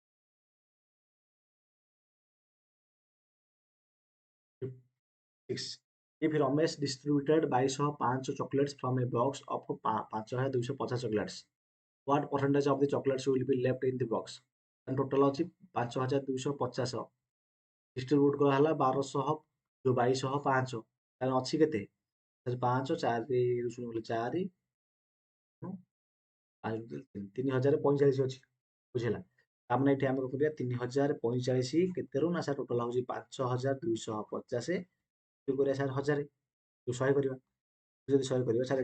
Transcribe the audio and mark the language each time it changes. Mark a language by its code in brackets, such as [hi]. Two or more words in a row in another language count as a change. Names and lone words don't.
[en] 6 if Ramesh distributed 2205 chocolates from a box of 5250 chocolates what percentage of the chocolates will be left in the box and total [or] ଅଛି 5250 distribute କରାହେଲା 1200 ଯୋଉ 2205 ତାହେଲେ ଅଛି କେତେ [en] 5 4 4 [or] 3045 ଅଛି ବୁଝିଲା ତାମାନେ ଏଠି ଆମେ କରିବା 3045 କେତେରୁ ନା [en] sir total [or] ହଉଛି 5250 କରିବା ସାର୍ 1000 ଯୋଉ 100 କରିବା ଯଦି 100 କରିବା ସାର୍